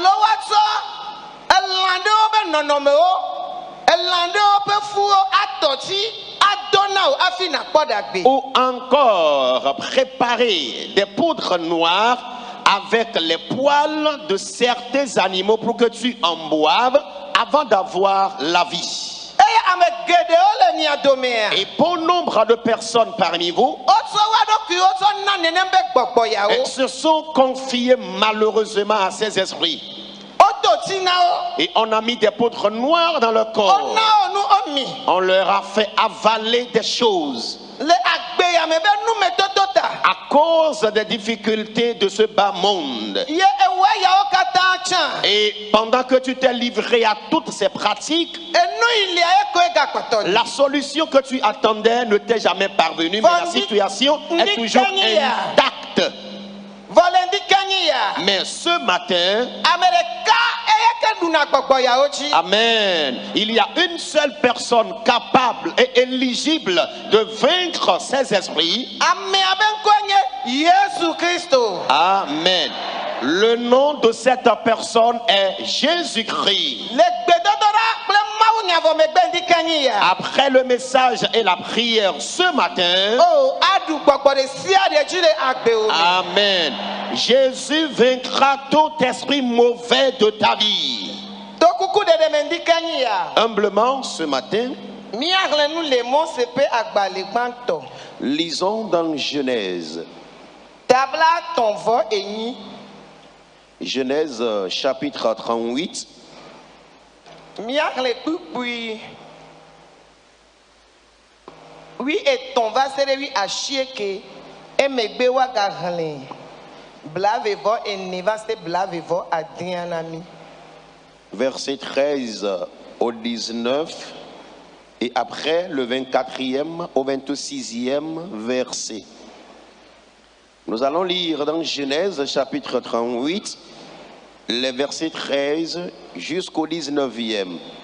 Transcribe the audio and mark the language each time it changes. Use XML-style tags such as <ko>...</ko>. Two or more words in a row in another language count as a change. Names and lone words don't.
<fr>Ou encore préparer des poudres noires avec les poils de certains animaux pour que tu en boives avant d'avoir la vie.</fr> <ee>eye ame geɖewo le mia domea.</ee> <fr>Et bon nombre de personnes parmi vous</fr> <ee>Wotsɔ wa ɖokuiwo tsɔ na nenem be gbɔgbɔyawo.</ee> <fr>se sont confiés malheureusement à ces esprits.</fr> <ee>Wodo tsi na wo.</ee> <fr>Et on a mis des poudres noires dans leur corps.</fr> <ee>Wona wo nu womi.</ee> <fr>On leur a fait avaler des choses</fr> <ee>Le agbeyame be numedodo ta.</ee> <fr>à cause des difficultés de ce bas monde.</fr> <ee>Ye ewe yawo katã tsã.</ee> <fr>Et pendant que tu t'es livré à toutes ces pratiques,</fr> <ee>Enu ilia ye koe gakpɔtɔ ni.</ee> <fr>la solution que tu attendais ne t'est jamais parvenue, mais la situation est toujours intacte.</fr> <ee>Vɔlendi kanyi ya.</ee> <fr>Mais ce matin,</fr> <ee>Ame ɖeka eye ke ɖuna gbɔgbɔyawo dzi.</ee> <fr>amen, il y a une seule personne capable et éligible de vaincre ces esprits.</fr> <ee>Amea be ŋkɔe nye Yesu Kristo. Amen.</ee> <fr>Le nom de cette personne est Jésus-Christ.</fr> <ee>Le gbedodoɖa kple Mawu nyavɔmegbe ŋdi kanyi ya.</ee> <fr>Après le message et la prière ce matin,</fr> <ee>Oh, aɖu gbɔgbɔ ɖe sia ɖe dzi le agbewo me.</ee> <fr>amen, Jésus vaincra tout esprit mauvais de ta vie.</fr> <ee>To kuku ɖeɖeme ŋdi kanyi ya.</ee> <fr>Humblement ce matin,</fr> <ee>Míaxlẽ nu le Mose ƒe agbalẽ gbãtɔ.</ee> <fr>lisons dans Genèse.</fr> <ee>Tabla tɔ̃ vɔ enyi.</ee> <fr>Genèse chapitre 38.</fr> <ee>Míaxlẽ kpukpui. 8 va se ɖe 8 emegbe woagaxlẽ blaeve-vɔ-ene va se blaeve-vɔ-adĩa na mí.</ee> <fr>Verset 13 au 19 et après le 24e au 26e verset. Nous allons lire dans Genèse chapitre 38 les versets 13 jusqu'au 19e.</fr>